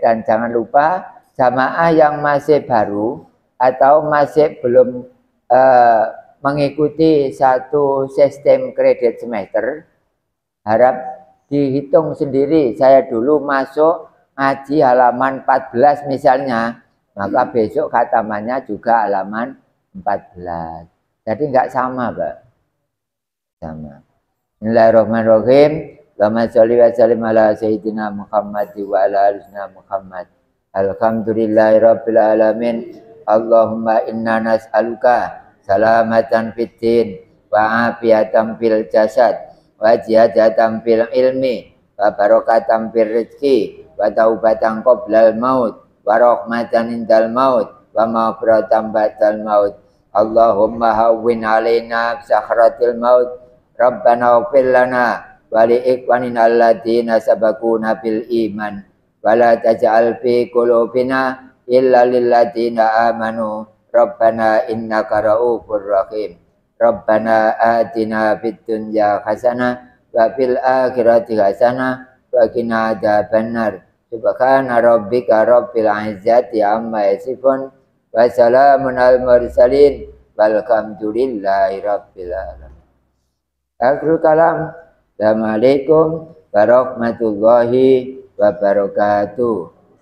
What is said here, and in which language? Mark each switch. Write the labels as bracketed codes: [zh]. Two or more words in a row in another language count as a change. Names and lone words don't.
[id] Dan jangan lupa jamaah yang masih baru atau masih belum mengikuti satu sistem kredit semester, harap dihitung sendiri. Saya dulu masuk ngaji halaman 14 misalnya, maka besok khatamannya juga halaman 14. Jadi enggak sama, Pak. Sama. [ar] بسم الله الرحمن الرحيم. اللهم صل وسلم على سيدنا محمد وعلى آل محمد. الحمد لله رب العالمين. اللهم إنا نسألك سلامة في الدين وعافية في الجسد وزيادة في العلم وبركة في الرزق وتوبة قبل الموت ورحمة عند الموت ومغفرة بعد الموت. اللهم هون علينا سكرات الموت. ربنا اغفر لنا ولإخواننا الذين سبقونا بالإيمان ولا تجعل في قلوبنا غلا للذين آمنوا. ربنا إنك رؤوف رحيم. ربنا آتنا في الدنيا حسنة وفي الآخرة حسنة وقنا عذاب النار. سبحان ربك رب العزة عما يصفون وسلام على المرسلين والحمد لله رب العالمين. آخر الكلام. السلام عليكم ورحمة الله وبركاته.